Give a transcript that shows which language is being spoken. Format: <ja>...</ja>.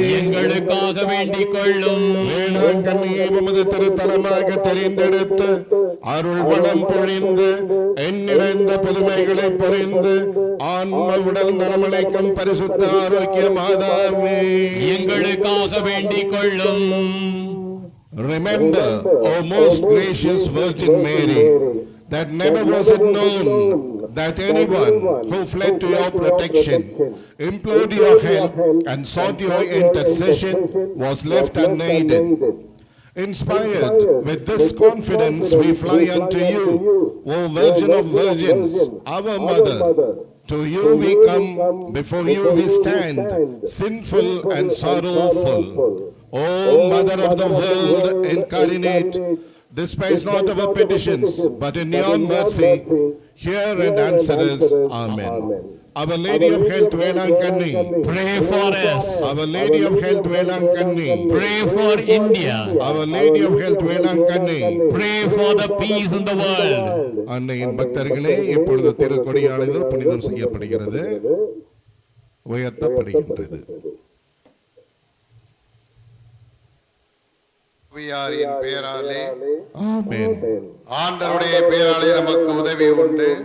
<ta>எங்களுக்காக வேண்டிக் கொள்ளும். வேளாங்கண்ணியை உமது திருத்தலமாக தெரிந்தெடுத்து அருள் வளம் பொழிந்து எண்ணிறைந்த புதுமைகளை பொறிந்து ஆன்ம உடல் நலமளிக்கும் பரிசுத்த ஆரோக்கிய மாதாவே, எங்களுக்காக வேண்டிக் கொள்ளும்.</ta> <en>Remember, O most gracious Virgin Mary, that never was it known that anyone who fled to your protection, implored your help and sought your intercession was left unaided. Inspired with this confidence, we fly unto you, O Virgin of Virgins, our Mother. To you we come, before you we stand, sinful and sorrowful. O Mother of the world incarnate, despise not our petitions, but in your mercy, hear and answer us. Amen. Our Lady of Health, Velankanni, Pray for us. Our Lady of Health, Velankanni, Pray for India. Our Lady of Health, Velankanni, Pray for the peace in the world.</en> <ta>அன்னையின் பக்தர்களே, இப்பொழுது திருக்கொடியானது புனிதம் செய்யப்படுகிறது, உயர்த்தப்படுகின்றது. ஆவியாரின் பெயராலே ஆமென். ஆண்டவருடைய பெயராலே நமக்கு உதவி உண்டு.</ta>